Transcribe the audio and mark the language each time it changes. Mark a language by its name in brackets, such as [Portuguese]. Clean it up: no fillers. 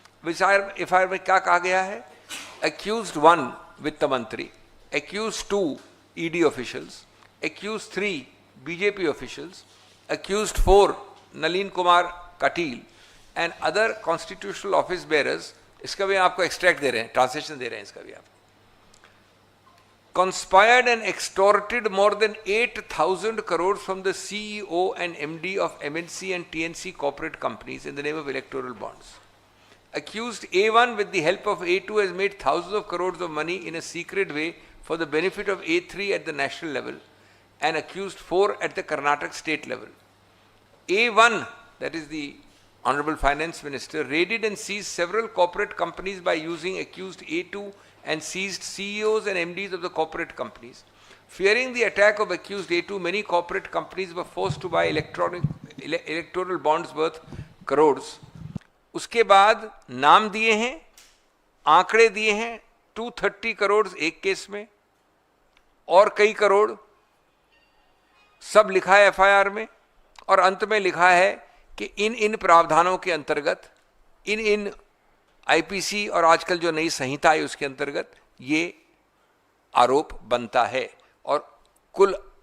[Hindi] FIR में क्या कहा गया है? एक्यूज्ड 1 वित्त मंत्री, accused 2 ED officials, accused 3 BJP officials, accused 4 Nalin Kumar Kateel [English] And other constitutional office bearers. [Hindi] इसका भी आपको एक्सट्रैक्ट दे रहे हैं, ट्रांसलेशन दे रहे हैं इसका भी आप। [English] Conspired and extorted more than 8,000 crores from the CEO and MD of MNC and TNC corporate companies in the name of electoral bonds. Accused A1 with the help of A2 has made thousands of crores of money in a secret way for the benefit of A3 at the national level and accused 4 at the Karnataka state level. A1, that is the Honorable Finance Minister, raided and seized several corporate companies by using accused A2 and seized CEOs and MDs of the corporate companies. Fearing the attack of accused A2, many corporate companies were forced to buy electoral bonds worth crores. [Hindi] उसके बाद नाम दिए हैं, आंकड़े दिए हैं, 230 करोड़ एक case में और कई करोड़, सब लिखा है एफआईआर में। और अंत में लिखा है कि इन प्रावधानों के अंतर्गत, इन आईपीसी और आजकल जो नई संहिता है उसके अंतर्गत ये आरोप बनता है। और कुल